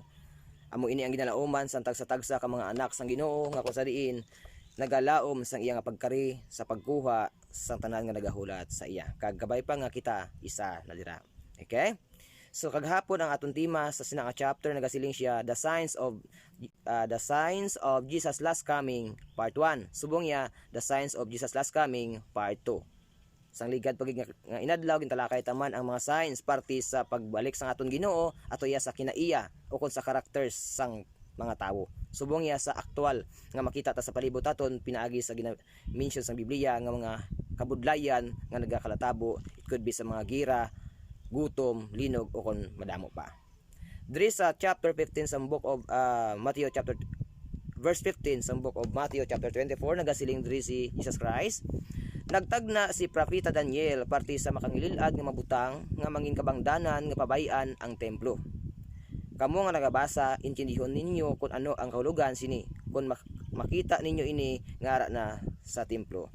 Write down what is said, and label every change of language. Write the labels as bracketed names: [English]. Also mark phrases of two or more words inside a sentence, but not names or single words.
[Hiligaynon] Amo ini ang ginalauman sang tagsa-tagsa ka mga anak sang Ginoo nga kung sa diin nagalaom sang iya nga pagkari sa pagkuha sang tanan nga nagahulat sa iya. Kag gabay pa nga kita isa na dira. Okay? So kaghapon ang aton tema sa sinang chapter nagasiling siya [English] the signs of Jesus last coming part 1. [Hiligaynon] Subong ya [English] the signs of Jesus last coming part 2. [Hiligaynon] Sang ligad pagig nga inadlaw gintalakay taman ang mga signs parte sa pagbalik sang aton Ginoo ato iya sa kinaiya o kon sa characters sang mga tawo. Subong ya sa aktual nga makita ta sa palibot aton pinaagi sa mention sa Biblia nga mga kabudlayan nga nagakalatabo. [English] It could be [Hiligaynon] sa mga gira, gutom, linog o kon madamo pa. Diri sa chapter 15 sa Book of Matthew [English] chapter verse [Hiligaynon] 15 sa Book of Matthew chapter 24 nagasiling diri si Jesus Christ. Nagtagna si Propeta Daniel parte sa makangililad nga mabutang nga mangin kabangdanan nga pabayan ang templo. Kamo nga nagabasa, intindihon ninyo kung ano ang kahulugan sini, kung makita ninyo ini nga ara na sa templo.